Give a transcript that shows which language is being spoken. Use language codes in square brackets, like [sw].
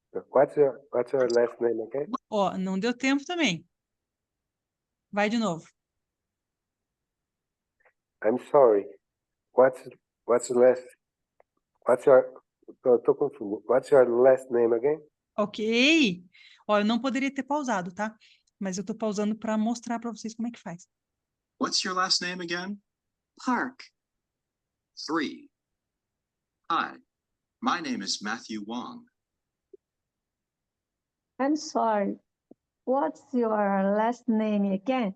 [en] What's your last name again? [pt] Ó, não deu tempo também. Vai de novo. [en] I'm sorry. What's your [pt] tô confuso. [en] What's your last name again? Ok. [pt] Ó, eu não poderia ter pausado, tá? Mas eu tô pausando para mostrar para vocês como é que faz. [en] What's your last name again? Park. 3. Hi, my name is Matthew Wong. I'm sorry. What's your last name again?